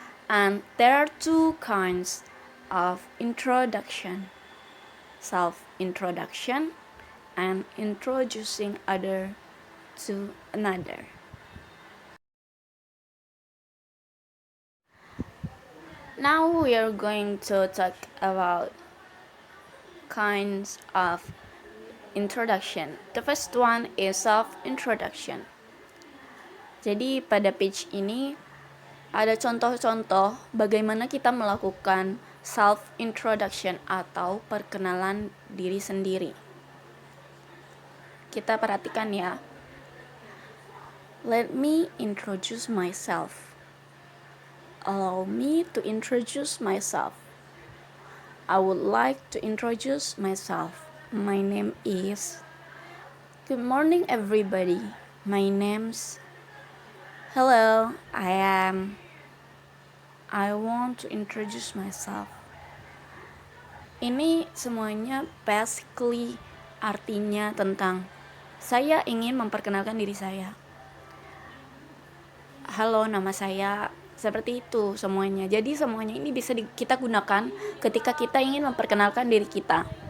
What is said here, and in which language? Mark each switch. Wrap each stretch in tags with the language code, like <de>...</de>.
<en>And there are two kinds of introduction: self-introduction and introducing other to another. Now we are going to talk about kinds of introduction. The first one is self-introduction.</en> <id>Jadi pada page ini ada contoh-contoh bagaimana kita melakukan self-introduction atau perkenalan diri sendiri. Kita perhatikan ya.</id> <en>Let me introduce myself. Allow me to introduce myself. I would like to introduce myself. My name is. Good morning everybody. My name's. Hello, I want to introduce myself.</en> <id>Ini semuanya basically artinya tentang saya ingin memperkenalkan diri saya. Halo, nama saya, seperti itu semuanya. Jadi semuanya ini bisa kita gunakan ketika kita ingin memperkenalkan diri kita.</id>